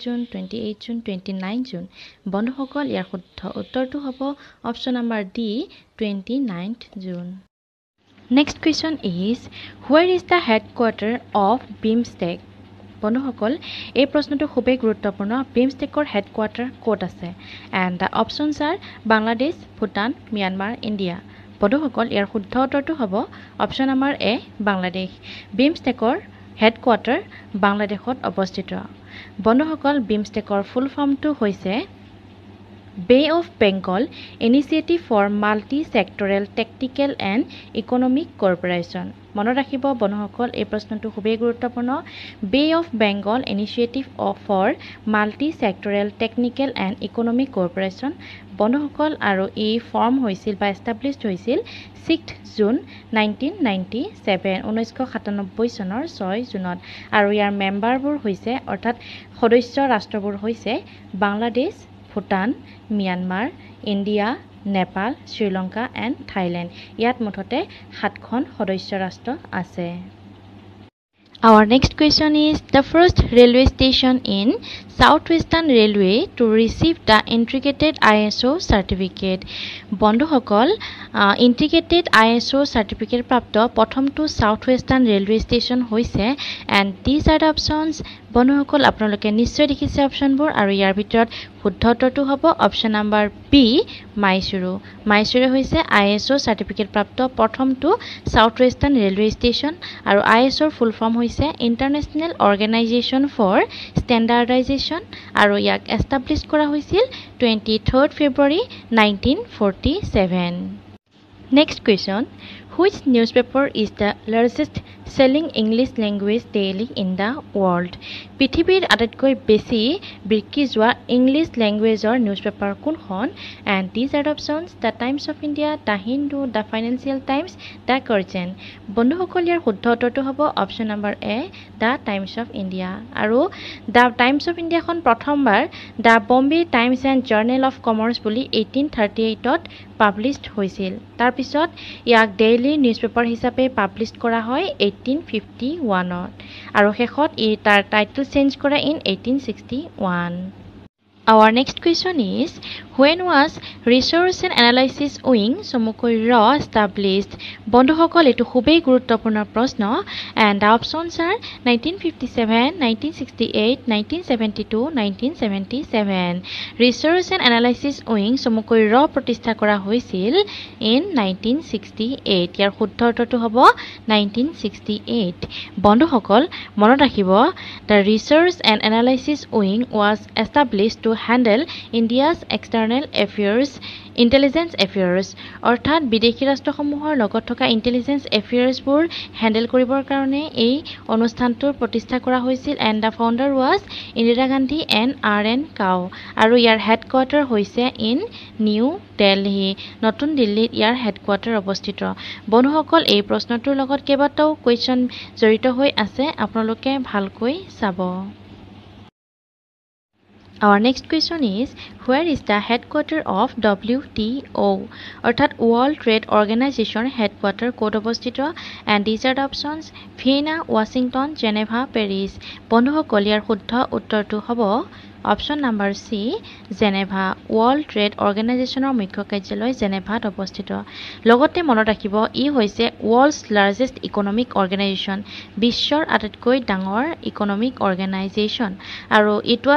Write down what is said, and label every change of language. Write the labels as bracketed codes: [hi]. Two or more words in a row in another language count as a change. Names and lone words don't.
[as] June 28 June 29 June বন্ধুসকল ইয়াৰ শুদ্ধ উত্তৰটো হ'ব [en] option number [as] ডি 29th June [en] Next question is where is the headquarter of BIMSTEC [as] বন্ধুসকল এই প্ৰশ্নটো খুবেই গুৰুত্বপূৰ্ণ বিমষ্টেকৰ হেডকোৱাৰ্টাৰ ক'ত আছে [en] and the options are Bangladesh, Bhutan, Myanmar, India [as] বন্ধুসকল ইয়াৰ শুদ্ধ উত্তৰটো হ'ব [en] option number [as] এ বাংলাদেশ বিমষ্টেকৰ হেডকোৱাৰ্টাৰ বাংলাদেশত অৱস্থিত বন্ধুসকল বিমষ্টেকৰ ফুল ফৰ্মটো হৈছে [en] Bay of Bengal Initiative for Multi-Sectoral Technical and Economic Cooperation [as] মনত ৰাখিব বন্ধুসকল এই প্ৰশ্নটো খুবেই গুৰুত্বপূৰ্ণ [en] Bay of Bengal Initiative for Multi-Sectoral Technical and Economic Cooperation [as] বন্ধুসকল আৰু এই ফৰ্ম হৈছিল বা এষ্টাব্লিছড হৈছিল 6th June 1997 1997 চনৰ 6 জুনত আৰু ইয়াৰ মেম্বাৰবোৰ হৈছে অৰ্থাৎ সদস্য ৰাষ্ট্ৰবোৰ হৈছে বাংলাদেশ Bhutan, Myanmar, India, Nepal, Sri Lanka and Thailand. ইয়াত মুঠতে 7খন সদস্য ৰাষ্ট্ৰ আছে। [en] Our next question is the first railway station in Southwestern Railway to receive the integrated ISO certificate. [as] বন্ধুসকল [en] integrated ISO certificate [as] প্ৰাপ্ত প্ৰথমটো Southwestern Railway station হৈছে [en] and these are the options [as] বন্ধুসকল আপোনালোকে নিশ্চয় দেখিছে অপচনবোৰ আৰু ইয়াৰ ভিতৰত শুদ্ধ উত্তৰটো হ'ব [en] option number [as] বি মাইসুৰু হৈছে ISO certificate প্ৰাপ্ত প্ৰথমটো Southwestern Railway station আৰু ISO ৰ [en] full form [as] হৈছে International Organization for Standardization আৰু ইয়াক এষ্টাব্লিছ কৰা হৈছিল 23rd February 1947 [en] Next question Which newspaper is the largest selling English language daily in the world? [as] পৃথিৱীৰ আটাইতকৈ বেছি বিক্ৰী হোৱা ইংলিছ লেংগুৱেজৰ নিউজপেপাৰ কোনখন [en] and these are the options [as] The Times of India, The Hindu, The Financial Times, The Guardian বন্ধুসকল ইয়াৰ শুদ্ধ উত্তৰটো হ'ব [en] option number [as] এ The Times of India আৰু The Times of India খন প্ৰথমবাৰ The Bombay Times and Journal of Commerce বুলি 1838 ত পাবলিছড হৈছিল তাৰ পিছত ইয়াক [en] daily daily newspaper [as] হিচাপে পাব্লিছ কৰা হয় 1851ত আৰু শেষত তাৰ [en] title change [as] কৰে ইন 1861 [en] Our next question is, when was Research and Analysis Wing [as] চমুকৈ established? বন্ধুসকল এইটো খুবেই গুৰুত্বপূৰ্ণ প্ৰশ্ন [en] and the options are 1957, 1968, 1972, 1977. [as] Research and Analysis Wing চমুকৈ প্ৰতিষ্ঠা কৰা হৈছিল in 1968. ইয়াৰ শুদ্ধ উত্তৰটো হ'ব 1968. বন্ধুসকল মনত ৰাখিব [en] the Research and Analysis Wing was established to handle India's external affairs, intelligence affairs. [as] অৰ্থাৎ বিদেশী ৰাষ্ট্ৰসমূহৰ লগত থকা ইন্টেলিজেন্স এফেয়াৰ্ছবোৰ হেণ্ডেল কৰিবৰ কাৰণে এই অনুষ্ঠানটোৰ প্ৰতিষ্ঠা কৰা হৈছিল [en] and the founder was Indira Gandhi and R.N. [as] Kao আৰু ইয়াৰ হেডকোৱাৰ্টাৰ হৈছে ইন নিউ দিল্লী নতুন দিল্লীত ইয়াৰ হেডকোৱাৰ্টাৰ অৱস্থিত বন্ধুসকল এই প্ৰশ্নটোৰ লগত কেইবাটাও কুৱেশ্যন জড়িত হৈ আছে আপোনালোকে ভালকৈ চাব [en] Our next question is, where is the headquarter of WTO? [as] অৰ্থাৎ World Trade Organization headquarter ক'ত অৱস্থিত [en] and these are the options Vienna, Washington, Geneva, Paris. [as] বন্ধুসকল ইয়াৰ শুদ্ধ উত্তৰটো হ'ব [en] option number [as] সি জেনেভা ৱৰ্ল্ড ট্ৰেড অৰ্গেনাইজেশ্যনৰ মুখ্য কাৰ্যালয় জেনেভাত অৱস্থিত লগতে মনত ৰাখিব ই হৈছে [en] world's largest economic organization [as] বিশ্বৰ আটাইতকৈ ডাঙৰ [en] economic organization [as] আৰু [en] it was